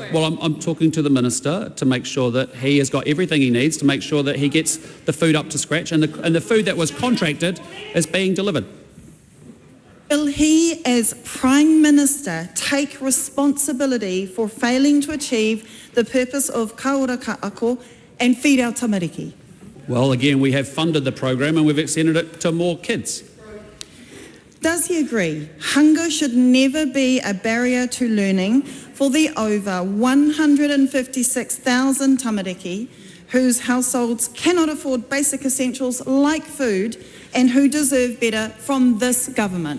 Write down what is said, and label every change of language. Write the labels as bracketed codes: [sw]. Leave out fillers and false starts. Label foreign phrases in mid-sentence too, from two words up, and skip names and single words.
[en] Well, I'm talking to the Minister to make sure that he has got everything he needs to make sure that he gets the food up to scratch and the food that was contracted is being delivered. Will he, as Prime Minister, take responsibility for failing to achieve the purpose of ka ora ka ako and feed our tamariki? Well, again, we have funded the program and we've extended it to more kids. Does he agree hunger should never be a barrier to learning for the over 156,000 tamariki whose households cannot afford basic essentials like food and who deserve better from this government?